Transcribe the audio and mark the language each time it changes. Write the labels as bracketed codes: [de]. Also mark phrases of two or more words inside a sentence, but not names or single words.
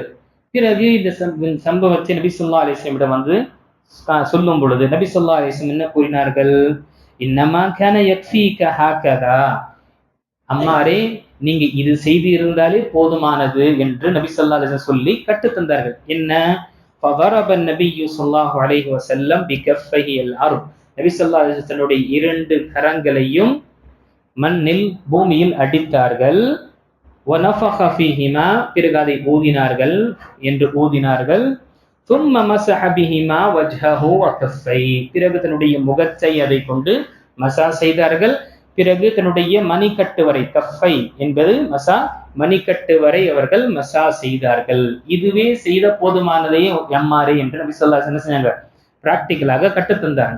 [ta] பிறகு இந்த சம்பவத்தை நபி [ar] صلى الله عليه وسلم [ta] சொல்லும் பொழுது நபி [ar] صلى الله عليه وسلم [ta] என்ன கூறினார்கள், [ar] إنما كان يكفيك هكذا, [ta] அம்மாரே நீங்க இது செய்து இருந்தாலே போதுமானது என்று நபி [ar] صلى الله عليه وسلم [ta] சொல்லி கற்று தந்தார்கள். என்ன, [ar] فضرب النبي صلى الله عليه وسلم بكفيه الارض, [ta] நபி [ar] صلى الله عليه وسلم [ta] தன்னுடைய 2 கரங்களையும் மண்ணில் பூமியில் அடித்தார்கள். [ar] وَنَفَخَ فِيهِمَا, [ta] பிறகு அதை ஊதினார்கள் என்று ஊதினார்கள். [ar] ثُمَّ مَسَحَ بِهِمَا وَجْهَهُ وَكَفَّيْهِ, [ta] பிறகு தன்னுடைய முகத்தை அதை கொண்டு மசா செய்தார்கள். பிறகு தன்னுடைய மணிக்கட்டு வரை, கஃபை என்பது மசா, மணிக்கட்டு வரை அவர்கள் மசா செய்தார்கள். இதுவே செய்த போதுமானதையே எம்மாறு என்று நபி [ar] صلى الله عليه وسلم [ta] என்ன செஞ்சாங்க, பிராக்டிக்கலாக கற்றுத்தந்தாங்க.